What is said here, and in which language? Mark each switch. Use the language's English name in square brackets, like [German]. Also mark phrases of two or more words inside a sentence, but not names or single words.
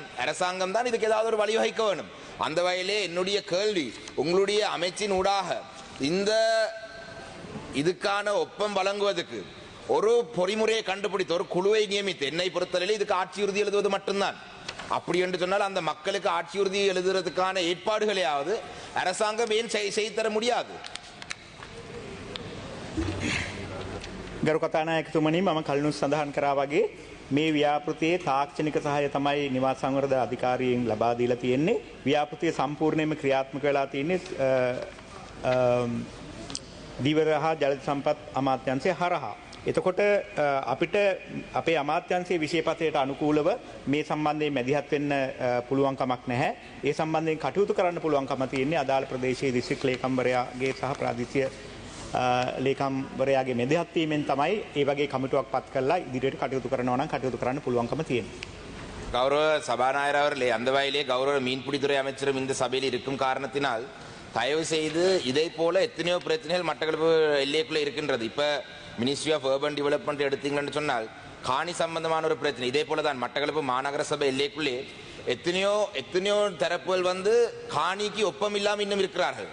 [Tamil] அரசாங்கம் தான் இதுக்கு ஏதாவது ஒரு வழிவகுக்க வேண்டும். அந்த வகையிலே என்னுடைய கேள்வி, உங்களுடைய அமைச்சின் ஊடாக இதுக்கான ஒப்பம் வழங்குவதற்கு ஒரு பொறிமுறையை கண்டுபிடித்து ஒரு குழுவை நியமித்து என்னை பொறுத்தவரையில் இதுக்கு ஆட்சி உறுதி எழுதுவது மட்டும்தான். அப்படி என்று சொன்னால் அந்த மக்களுக்கு ஆட்சி உறுதி எழுதுறதுக்கான ஏற்பாடுகளையாவது அரசாங்கம் ஏன் செய்து தர முடியாது? [Sinhala] ගරු කතානායකතුමනි, මම කලිනුත් සඳහන් කරා වගේ මේ ව්‍යාපෘතියේ තාක්ෂණික සහාය තමයි නිවාස සංවර්ධන අධිකාරියෙන් ලබා දීලා තියෙන්නේ. ව්‍යාපෘතිය සම්පූර්ණයෙන්ම ක්‍රියාත්මක වෙලා තියෙන්නේ දීවර හා ජල සම්පත් අමාත්‍යාංශය හරහා. එතකොට අපිට අපේ අමාත්‍යාංශයේ විශේෂපතයට අනුකූලව මේ සම්බන්ධයෙන් මැදිහත් වෙන්න පුළුවන් කමක් නැහැ. ඒ සම්බන්ධයෙන් කටයුතු කරන්න පුළුවන්කම තියෙන්නේ අදාළ ප්‍රදේශයේ දිස්ත්‍රික් ලේකම්වරයාගේ සහ ප්‍රාදේශීය ලේකම්වරයාගේ මැදිහත් වීමෙන් තමයි ඒ වගේ කමිටුවක් පත් කරලා ඉදිරියට කටයුතු කරනවා නම් කටයුතු කරන්න පුළුවන්කම තියෙන්නේ. [Tamil] கௌரவ சபாநாயகர் அவர்களே, அந்த வகையிலே கௌரவ மீன்பிடித்துறை அமைச்சரும் இந்த சபையில் இருக்கும் காரணத்தினால் தயவு செய்து இதை போல எத்தனையோ பிரச்சனைகள் மட்டக்களப்பு எல்லைக்குள்ளே இருக்கின்றது. இப்ப மினிஸ்ட்ரி ஆஃப் அர்பன் டெவலப்மெண்ட் எடுத்தீங்கன்னு சொன்னால் காணி சம்பந்தமான ஒரு பிரச்சனை இதே போல தான் மட்டக்களப்பு மாநகர சபை எல்லைக்குள்ளே எத்தனையோ தரப்புகள் காணிக்கு ஒப்பம் இல்லாமல் இன்னும் இருக்கிறார்கள்.